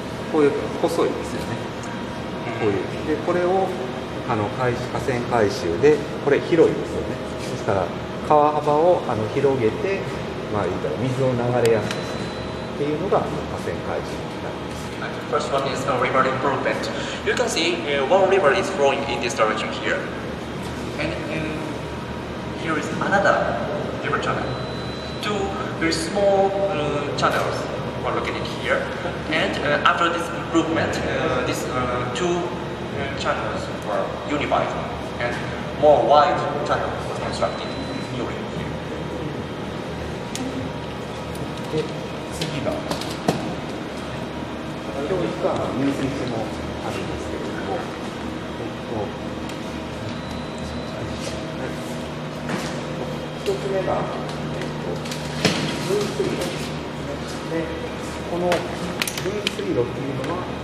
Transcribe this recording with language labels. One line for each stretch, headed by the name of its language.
Japanese: こういう細いですよね。こういう。で、これを河川改修で、これ広いですよね。ですから川幅を広げて、まあ言ったら水を流れやすくするっていうのが河川改修になります。
English: First one is river improvement. You can see one river is flowing in this direction here, and here is another river channel. Two very small channels were located here, and after this improvement, these two channels were unified, and more wide channel was constructed newly here.
Japanese: で、次が今日行く入水池もあるんですけれども、一つ目が、分水路ですね。で、この分水路というのは、